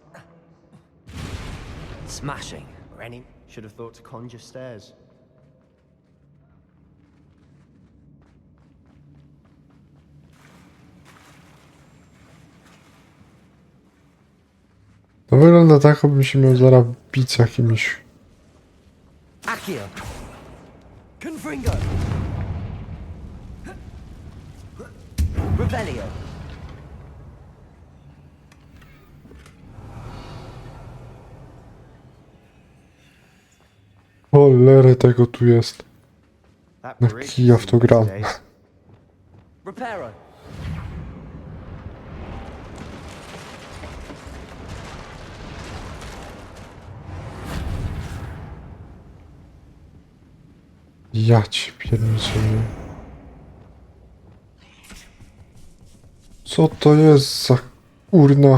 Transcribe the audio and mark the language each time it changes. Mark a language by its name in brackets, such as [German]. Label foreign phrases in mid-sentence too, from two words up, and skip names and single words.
[English] Smashing. any. Should have thought to conjure stairs. [Polish] To wygląda tak, jakbym się miał zaraz bić z jakimś. Akcja! Confringo! Revelio. Cholery tego tu jest. [English] That [Polish] Na [English] bridge [Polish] kija w [English] is [Polish] to gram. [English] today. Reparo. [Polish] Ja ci pierniczę. Co to jest za urna?